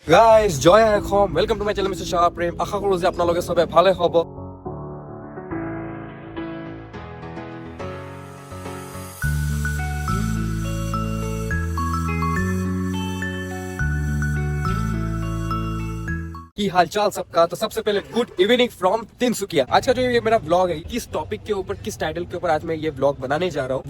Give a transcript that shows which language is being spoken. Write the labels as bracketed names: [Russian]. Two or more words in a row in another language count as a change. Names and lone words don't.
[English] গাইজ জয় এখন welcome to my channel Mister Shah Prem. [Assamese] আশা কৰো যে আপোনালোকে সবে ভালে হ'ব। [Hindi] की हालचाल सबका। तो सबसे पहले [English] good evening from [Hindi] तिनसुकिया। आज का जो ये मेरा व्लॉग है, किस टॉपिक के ऊपर, किस टाइटल के ऊपर आज मैं ये व्लॉग बनाने जा रहा हूँ।